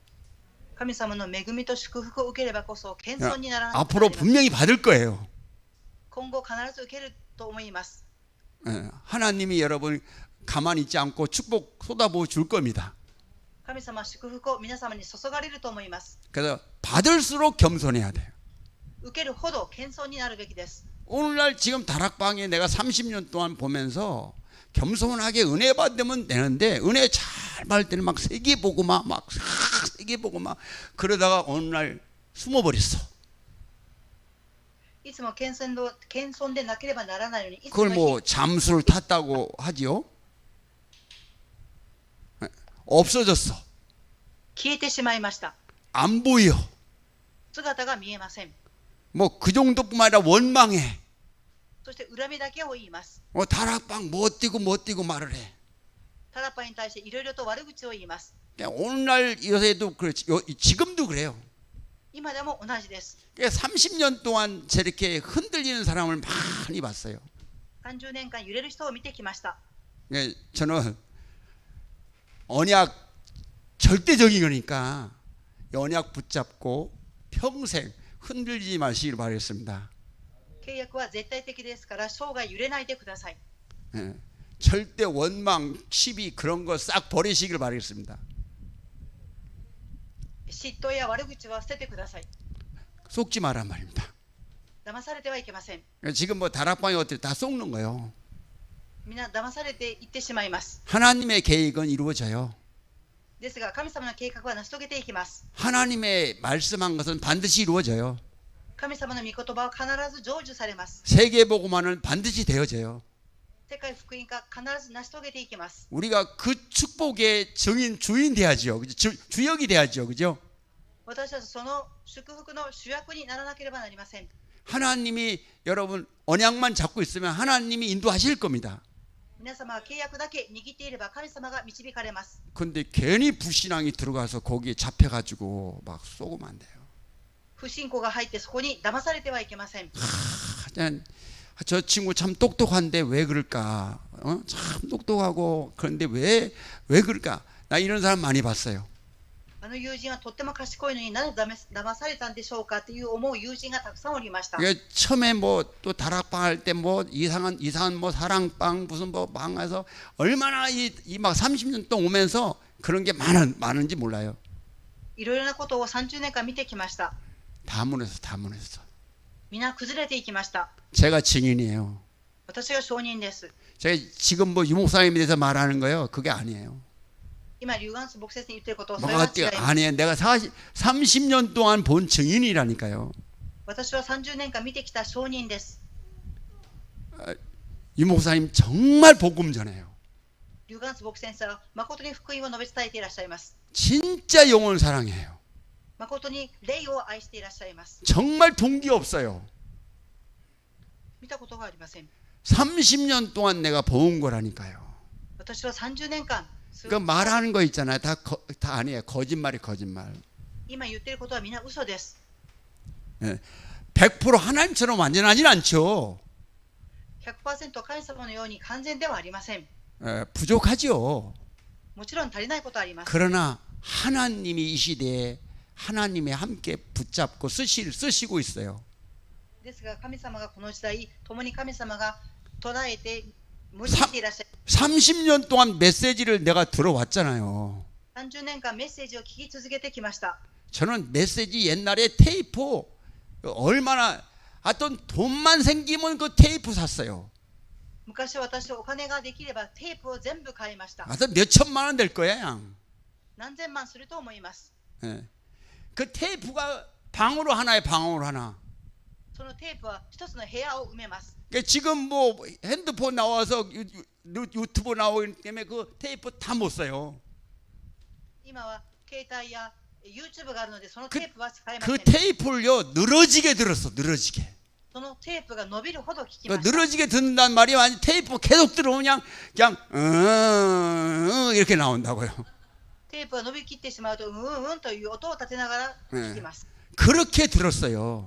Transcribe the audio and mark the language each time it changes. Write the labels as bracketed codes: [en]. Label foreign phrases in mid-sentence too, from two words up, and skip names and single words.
[ja] 神様の恵みと祝福を受ければこそ謙遜にならない。 [ko] 앞으로 분명히 받을 거예요. [ja] 今後必ず受けると思います。 [ko] 하나님이 여러분 가만히 있지 않고 축복 쏟아부어 줄 겁니다. [ja] 神様は祝福を皆様に注がれると思います。 [ko] 그래서 받을수록 겸손해야 돼요. [ja] 受けるほど謙遜になるべきです。 [ko] 오늘날 지금 다락방에 내가 30년 동안 보면서 겸손하게 은혜 받으면 되는데 은혜 잘 받을 때는 막 세게 보고 막 세게 보고 막 그러다가 어느 날 숨어버렸어. [ja] いつも謙遜でなければならないのに、いつ [ko] 그걸 [ja] の [ko] 뭐 [ja] 日 [ko] 잠수를 탔다고 하지요? 없어졌어. [ja] 消えてしまいました。 [ko] 안 보여. [ja] 姿が見えません。 [ko] 뭐 그 정도뿐만 아니라 원망해. [ja] そして恨みだけを言います。 [ko] 다락방 못 뛰고 말을 해. [ja] タラッパに対していろいろと悪口を言います。 [ko] 오늘날 요새도 그렇지. 지금도 그래요. [ja] 今でも同じです。 [ko] 30년 동안 저렇게 흔들리는 사람을 많이 봤어요. [ja] 30 年間揺れる人を見てきました。 [ko] 저는 언약 절대적인 거니까 언약 붙잡고 평생 흔들리지 마시길 바라겠습니다. [ja] 契約は絶対的ですから生涯揺れないでください。 [ko] 절대 원망, 시비 그런 거 싹 버리시길 바라겠습니다. [ja] 嫉妬や悪口は捨ててください。 [ko] 속지 마란 말입니다. [ja] 騙されてはいけません。 [ko] 지금 뭐 다락방에 어떻게 다 속는 거예요. [ja] みんな騙されていってしまいます。 [ko] 하나님의 계획은 이루어져요. [ja] ですが神様の計画は成し遂げていきます。 [ko] 하나님의 말씀한 것은 반드시 이루어져요. [ja] 神様の御言葉は必ず成就されます。 [ko] 세계복음화는 반드시 되어져요. [ja] 世界福音化必ず成し遂げていきます。 [ko] 우리가 그 축복의 주인 돼야죠. 주역이 돼야죠. 그죠? [ja] 私たちその祝福の主役にならなければなりません。 [ko] 하나님이 여러분 언약만 잡고 있으면 하나님이 인도하실 겁니다. [ja] 皆様は契約だけ握っていれば神様が導かれます。 [ko] 근데 괜히 불신앙이 들어가서 거기에 잡혀가지고 막 쏘면 안 돼요. [ja] 不信仰が入ってそこに騙されてはいけません。 [ko] 그냥 저 친구 참 똑똑한데 왜 그럴까? 참 똑똑하고 그런데 왜 그럴까? 나 이런 사람 많이 봤어요. [ja] あの友人はとっても賢いのになぜ騙されたんでしょうかっていう思う友人がたくさんおりました。 [ko] 처음에 뭐 또 다락방 할 때 뭐 이상한 뭐 사랑방 무슨 뭐 방에서 얼마나 이 막 30년 동안 오면서 그런 게 많은지 몰라요. [ja] いろいろなことを30年間見てきました。 [ko] 다 무너졌어. [ja] 皆崩れていきました。 [ko] 제가 증인이에요. [ja] 私が証人です。 [ko] 제가 지금 뭐 유목사님에 대해서 말하는 거예요. 그게 아니에요. [ja] 今リュウガンス牧師に言ってることをそれは違います。 [ko] 아니에요. 내가 30년 동안 본 증인이라니까요. [ja] 私は30年間見てきた証人です。 [ko] 유목사님 정말 복음 전해요. [ja] リュウガンス牧師先生は誠に福音を述べ伝えていらっしゃいます。 [ko] 진짜 영혼을 사랑해요. [ja] 誠に霊を愛していらっしゃいます。 [ko] 정말 동기 없어요. [ja] 見たことがありません。 [ko] 30년 동안 내가 본 거라니까요. [ja] 私は30年間 [ko] 그 말하는 거 있잖아요. 다 아니에요. 거짓말. [ja] 今言ってることはみんな嘘です。 [ko] 100% 하나님처럼 완전하진 않죠. [ja] 100% 神様のように完全ではありません。 [ko] 부족하죠. [ja] もちろん足りないことはあります。 [ko] 그러나 하나님이 이 시대에 하나님이 함께 붙잡고 쓰시고 있어요. [ja] ですが神様がこの時代共に神様が捉えて用いていらっしゃい。 [ko] 30년 동안 메시지를 내가 들어왔잖아요. [ja] 30 年間メッセージを聞き続けてきました。 [ko] 저는 메시지 옛날에 테이프 얼마나 하여튼 돈만 생기면 그 테이프 샀어요. [ja] 昔私はお金ができればテープを全部買いました。 [ko] 하여튼 몇 천만 원 될 거야. [ja] 何千万すると思います。 [ko] 그 테이프가 방으로 하나에 방으로 하나. [ja] そのテープは一つの部屋を埋めます。 [ko] 그러니까 지금 뭐 핸드폰 나와서 유튜브 나오기 때문에 그 테이프 다 못 써요. [ja] 今は携帯や YouTube があるのでそのテープは使えません。 [ko] 그 테이프를요 늘어지게 들었어. 늘어지게. [ja] そのテープが伸びるほど聞きました。 [ko] 늘어지게 듣는단 말이야. 아니 테이프 계속 들어오면 그냥 이렇게 나온다고요. [ja] テープが伸びきってしまうとという音を立てながら聞きます。 [ko] 그렇게 들었어요.